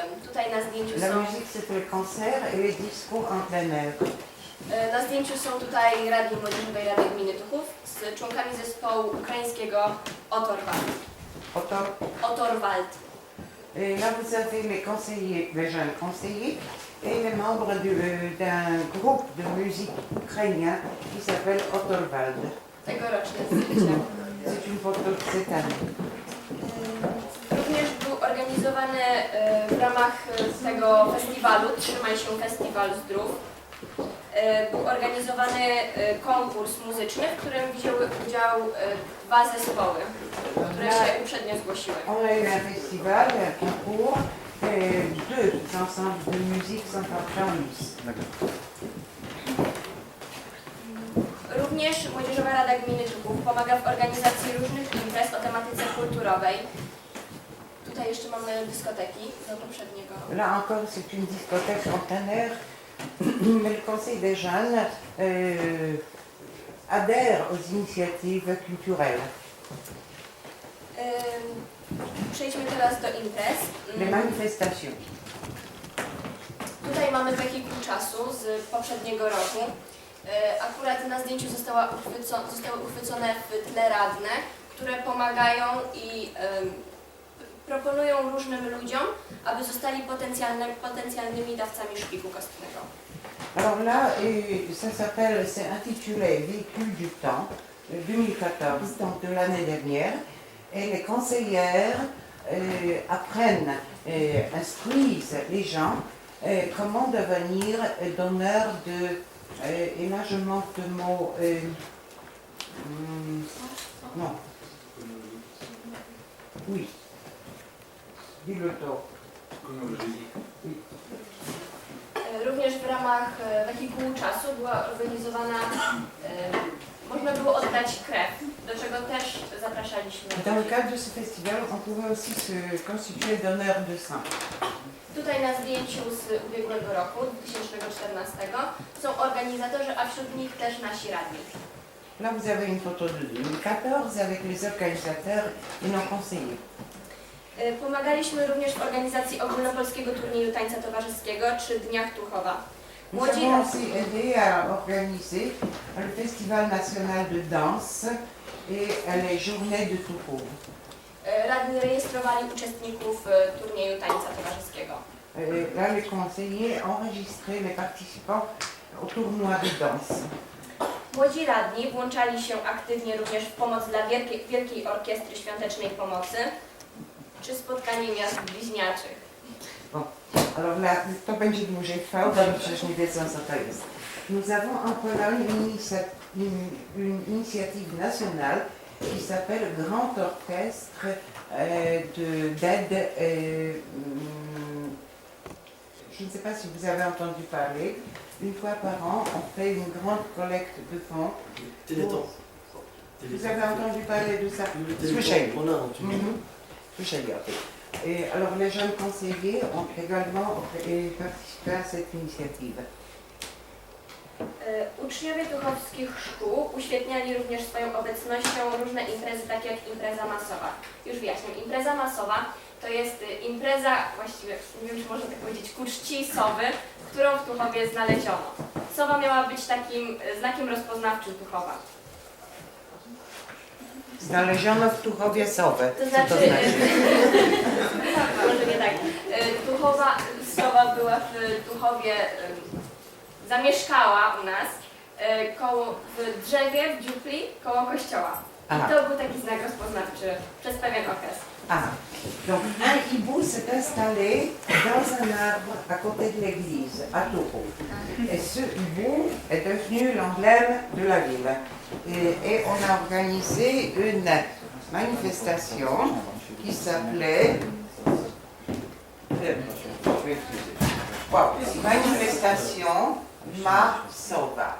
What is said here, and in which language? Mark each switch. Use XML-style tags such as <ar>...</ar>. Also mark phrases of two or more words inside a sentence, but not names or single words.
<pl>Tutaj na zdjęciu La są...</pl> <fr>musique, c'est le concert et les discours en plein air.</fr> <pl>Na zdjęciu są tutaj radni Młodzieżowej Rady Gminy Tuchów z członkami zespołu ukraińskiego Otorwald.</pl> <fr>Et là, vous avez les conseillers, les jeunes conseillers et les membres d'un groupe de musique ukrainien qui s'appelle Otorwald.</fr> <pl>Tegoroczne zdjęcia.</pl> <fr>C'est une photo de cette année.</fr> <pl>Również był organizowany w ramach tego festiwalu, Trzymaj się Festiwal Zdrów, był organizowany konkurs muzyczny, w którym wzięły udział 2 zespoły, które się uprzednio zgłosiły.</pl> <fr>On a eu un festival, un concours, et 2 ensembles de musique sont entrés en lice.</fr> <pl>Również Młodzieżowa Rada Gminy Tuchów pomaga w organizacji różnych imprez o tematyce kulturowej. Tutaj jeszcze mamy dyskoteki do poprzedniego.</pl> <fr>Là encore, c'est une discothèque en plein air, mais le conseil des jeunes adhère aux initiatives culturelles.</fr> <pl>Przejdźmy teraz do imprez.</pl> <fr>Les manifestations.</fr> <pl>Tutaj mamy wehikuł czasu z poprzedniego roku. Akurat na zdjęciu zostały uchwycone w tle radne, które pomagają i proponują różnym ludziom, aby zostali potencjalnymi dawcami szpiku kostnego.</pl> <fr>Alors là, ça s'appelle, c'est intitulé Véhicule du temps 2014, donc de l'année dernière. Et les conseillères apprennent, instruisent les gens comment devenir donneur de... et là je manque de mots... non. Oui. Dis-le toi.</fr> <pl>Również w ramach wehikułu czasu była organizowana, można było oddać krew, do czego też zapraszaliśmy.</pl> <fr>Dans le cadre de ce festival, on pouvait aussi se constituer donneur de sang.</fr> <pl>Tutaj na zdjęciu z ubiegłego roku, 2014, są organizatorzy, a wśród nich też nasi radni.</pl> <fr>Là, vous avez une photo de 2014 avec les organisateurs et nos conseillers.</fr> <pl>Pomagaliśmy również w organizacji ogólnopolskiego turnieju tańca towarzyskiego czy Dniach Tuchowa.</pl> <fr>Nous avons aussi aidé à organiser le Festival national de danse et les journées de Tuchów.</fr> <pl>Radni rejestrowali uczestników turnieju tańca towarzyskiego.</pl> <fr>Là, les conseillers enregistraient les participants au tournoi de danse.</fr> <pl>Młodzi radni włączali się aktywnie również w pomoc dla Wielkiej Orkiestry Świątecznej Pomocy czy spotkanie miast bliźniaczych.</pl> <fr>Bon, alors là,</fr> <pl>to będzie dłużej trwało, bo przecież nie wiedzą, co to jest.</pl> <fr>Nous avons en Pologne une initiative nationale qui s'appelle Grand Orchestre d'aide. Je ne sais pas si vous avez entendu parler. Une fois par an, on fait une grande collecte de fonds. Téléthon. Vous avez entendu parler de ça?</fr> <pl>Słyszeli. Słyszeli o tym.</pl> <fr>Et alors les jeunes conseillers ont également participé à cette initiative.</fr> <pl>Uczniowie tuchowskich szkół uświetniali również swoją obecnością różne imprezy, takie jak impreza masowa. Już wyjaśniam, impreza masowa to jest impreza, właściwie nie wiem, czy można tak powiedzieć, ku czci sowy, którą w Tuchowie znaleziono. Sowa miała być takim znakiem rozpoznawczym Tuchowa. Znaleziono w Tuchowie sowę. To Co znaczy, to znaczy? może nie tak, Tuchowa, sowa była w Tuchowie, zamieszkała u nas w drzewie, w dziupli, koło kościoła. I Aha. to był taki znak rozpoznawczy przez pewien okres.</pl> <fr>Ah, donc un hibou s'est installé dans un arbre à côté de l'église, à Tourcoing. Et ce hibou est devenu l'emblème de la ville. Et on a organisé une manifestation qui s'appelait manifestation Ma Sova.</fr>